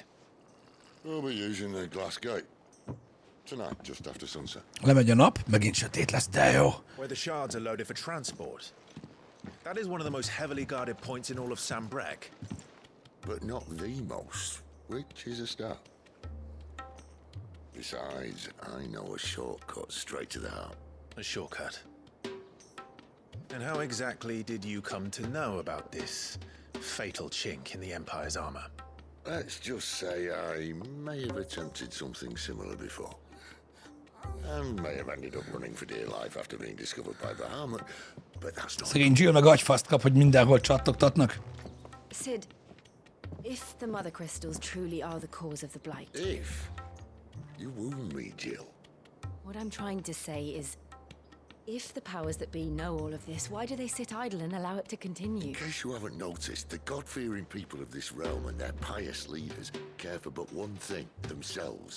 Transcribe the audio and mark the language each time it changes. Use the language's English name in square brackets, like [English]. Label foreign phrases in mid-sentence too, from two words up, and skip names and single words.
[English] We'll be using the glass gate. Tonight, just after sunset. [Hungarian] Lemegy a nap, megint sötét lesz, de jó. [English] Where the shards are loaded for transport. That is one of the most heavily guarded points in all of Sambrek. But not the most, which is a start. Besides, I know a shortcut straight to the heart. A shortcut. And how exactly did you come to know about this fatal chink in the Empire's armor? Let's just say I may have attempted something similar before. And may have ended up running for dear life after being discovered by Bahamut, but that's not... [Hungarian] Szegény Jill meg agyfaszt kap, hogy mindenhol csattogtatnak. [English] Sid, if the mother crystals truly are the cause of the blight... If? You wound me, Jill. What I'm trying to say is, if the powers that be know all of this, why do they sit idle and allow it to continue? In case you haven't noticed, the God-fearing people of this realm and their pious leaders care for but one thing, themselves.